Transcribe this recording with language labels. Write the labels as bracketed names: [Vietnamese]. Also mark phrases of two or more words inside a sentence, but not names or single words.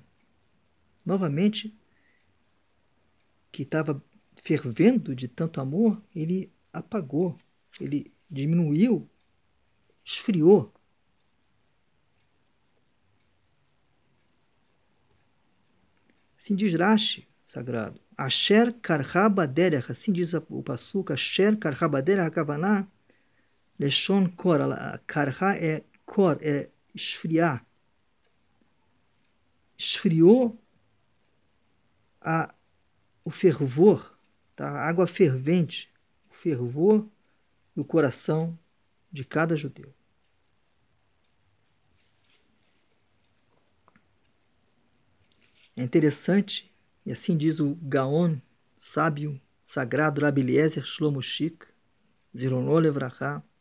[Portuguese] Novamente, que estava fervendo de tanto amor, ele apagou, ele diminuiu, esfriou. Assim diz Rashi, sagrado. [Hebrew] אשר קרך בדרך, [Portuguese] assim diz o passuca, [Hebrew] אשר קרך בדרך, [Portuguese] hakavaná, [Hebrew] לשון קור. [Portuguese] Karha é kor, é esfriar. esfriou o fervor, tá? A água fervente, o fervor do coração de cada judeu. É interessante, e assim diz o Gaon, sábio, sagrado Rabi Eliezer Shlomo Shik, [Hebrew] זכרונו לברכה.